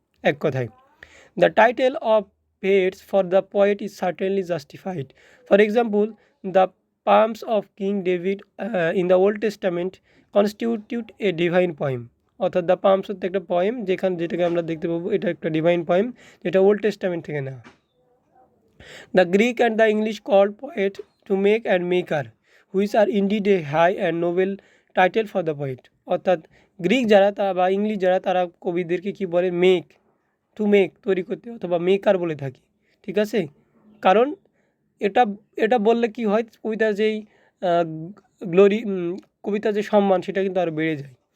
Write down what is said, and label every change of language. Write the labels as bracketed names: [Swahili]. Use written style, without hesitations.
[Bangla] এক কথায় [English] The title of vates for the poet is certainly justified. For example, the psalms of king David in the old testament constitute a divine poem. [Bangla] অর্থাৎ the palms হচ্ছে একটা poem যেটাকে আমরা দেখতে পাবো, এটা একটা ডিভাইন পয়েম, যেটা ওল্ড টেস্টামেন্ট থেকে নেওয়া। [English] The Greek and the English called poet to make and maker, which are indeed a high and noble title for the poet. [Bangla] অর্থাৎ গ্রিক যারা বা ইংলিশ যারা তারা কবিদেরকে কী বলে, মেক তৈরি করতে, অথবা মেকার বলে থাকি। ঠিক আছে, কারণ এটা বললে কি হয়, কবিতার যেই গ্লোরি, কবিতার যে সম্মান সেটা কিন্তু আরও বেড়ে যায়।